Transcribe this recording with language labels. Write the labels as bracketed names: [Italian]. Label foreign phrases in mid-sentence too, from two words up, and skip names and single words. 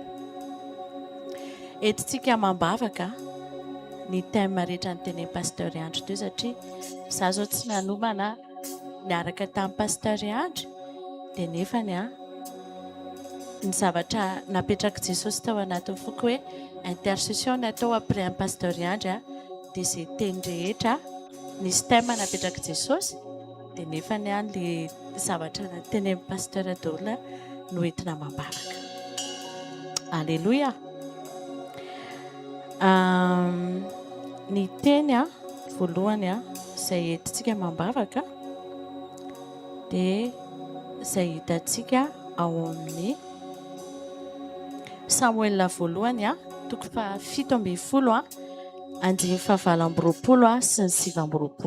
[Malagasy] Entintsika mambavaka ny thème rehetra ny tenen'i Pasteur Andry teo satria za zao tsy nanomana niaraka tamin'ny Pasteur Andry dia nefa ny zavatra napetraka Jesosy tao anatin'ny foko hoe intercession natao [French] après un [Malagasy] Pasteur Andry dia izay teny rehetra nisy thème napetraka Jesosy dia nefa le zavatra tenen'i Pasteur Daola no entina mambavaka. Alleluia. Ny teny voalohany izay entintsika mambavaka dia izay hitantsika ao amin'ny Samuel voalohany toko fa 17 andiny fa 7 sy ny 9.